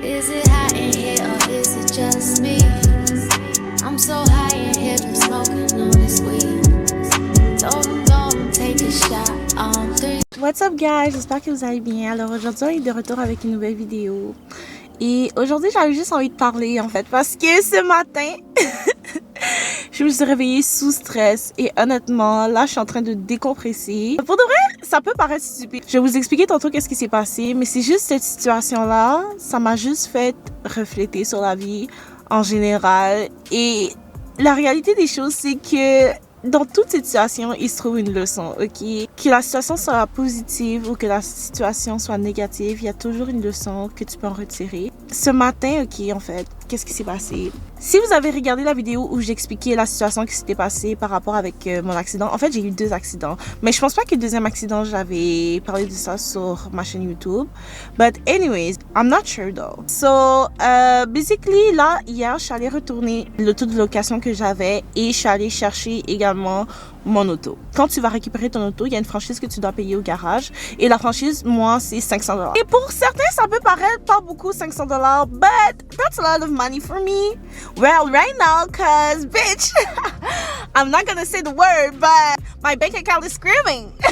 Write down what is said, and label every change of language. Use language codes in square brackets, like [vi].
[en] Is it hot in here or is it just me? I'm so high in here from smoking all this weed. Don't take a shot on 3. What's up guys, [fr] j'espère que vous allez bien. Alors aujourd'hui on est de retour avec une nouvelle vidéo. Et aujourd'hui j'avais juste envie de parler en fait parce que ce matin je me suis réveillée sous stress et honnêtement là je suis en train de décompresser. Pour de vrai ça peut paraître stupide. Je vais vous expliquer tantôt qu'est-ce qui s'est passé, mais c'est juste cette situation là, ça m'a juste fait refléter sur la vie en général. Et la réalité des choses c'est que dans toute cette situation, il se trouve une leçon, ok? Que la situation soit positive ou que la situation soit négative, il y a toujours une leçon que tu peux en retirer. Ce matin, ok, en fait, qu'est-ce qui s'est passé? Si vous avez regardé la vidéo où j'expliquais la situation qui s'était passée par rapport avec mon accident, en fait, j'ai eu 2 accidents. Mais je pense pas que le deuxième accident, j'avais parlé de ça sur ma chaîne YouTube. [en] But anyways, I'm not sure though. [fr] So, basically, là, hier, je suis allée retourner l'auto de location que j'avais et je suis allée chercher également mon auto. Quand tu vas récupérer ton auto, il y a une franchise que tu dois payer au garage. Et la franchise, moi, c'est $500. Et pour certains, ça peut paraître pas beaucoup, $500, [en] but that's a lot of money for me. Well, right now, cause bitch, I'm not gonna say the word, but my bank account is screaming.